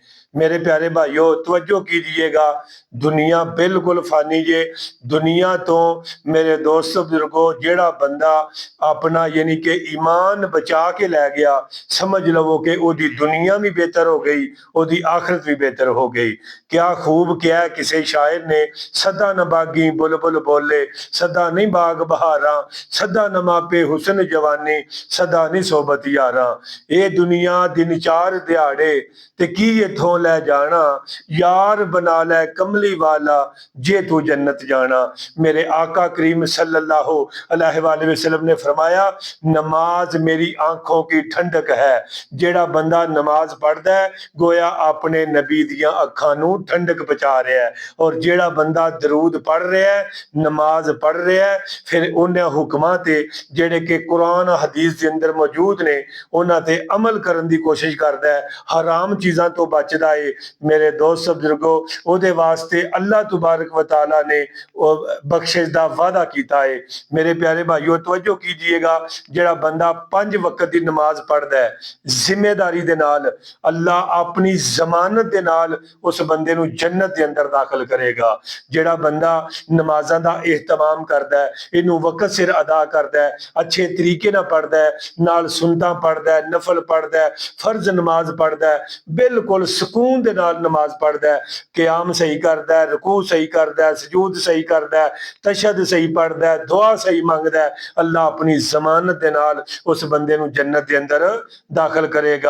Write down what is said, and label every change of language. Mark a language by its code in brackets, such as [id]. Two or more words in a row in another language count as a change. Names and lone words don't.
[ur] میرے پیارے بھائیوں، توجہ کیجیے گا، دنیا بالکل فانی ہے. [pa] دنیا تو میرے دوستوں بزرگو جیڑا بندا اپنا یعنی کہ ایمان بچا کے لے گیا، سمجھ لوو کہ اودی دنیا بھی بہتر ہو گئی، اودی آخرت بھی بہتر ہو گئی. [ur] کیا خوب کیا ہے، کسی شاعر نے, [pa] سدا نہ باغی بلبل بولے، سدا نہیں باغ بہارا، سدا نہ ماپے حسن جوانی، سدا نہیں صحبت یارا. یہ دنیا دن چار دہاڑے تے کی ایتھوں لے جانا، یار بنا لے کملی والا جے تُو جنت جانا. [ur] میرے آقا کریم [ar] صلى الله عليه وسلم [ur] نے فرمایا، نماز میری آنکھوں کی ٹھنڈک ہے. [pa] جیڑا بندا نماز پڑھدا ہے گویا اپنے نبی دیاں اکھاں نوں ٹھنڈک پہنچا رہا ہے، اور جیڑا بندا درود پڑھ رہا ہے، نماز پڑھ رہا ہے، فیر انہاں حکماں تے جیڑے کہ قرآن حدیث دے اندر موجود نے انہاں تے عمل کرن دی کوشش کردا ہے، حرام چیزاں تو بچدا ہے. میرے دوست بزرگو، اودے واسطے [ar] الله تبارك وتعالى [pa] نے بخشش دا وعدہ کیتا ہے. [ur] میرے پیارے بھائیوں، توجہ کیجیے گا, [pa] جیڑا بندا 5 وقت دی نماز پڑھدا ہے ذمہ داری دے نال، اللہ اپنی ضمانت دے نال اس بندے نوں جنت دے اندر داخل کرے گا. جیڑا بندا نمازاں دا اہتمام کردا ہے، اینوں وقت سر ادا کردا ہے، اچھے طریقے نال پڑھدا ہے، نال سنتاں پڑھدا ہے، نفل پڑھدا ہے، فرض نماز پڑھدا ہے، بالکل سکون دے نال نماز پڑھدا ہے، قیام صحیح کردا ہے، رکوع صحیح کردا ہے، سجود صحیح کردا ہے، تشہد صحیح پڑھدا ہے، دعا صحیح منگدا ہے، اللہ اپنی ضمانت دے نال اس بندے نوں جنت دے اندر داخل کرے گا.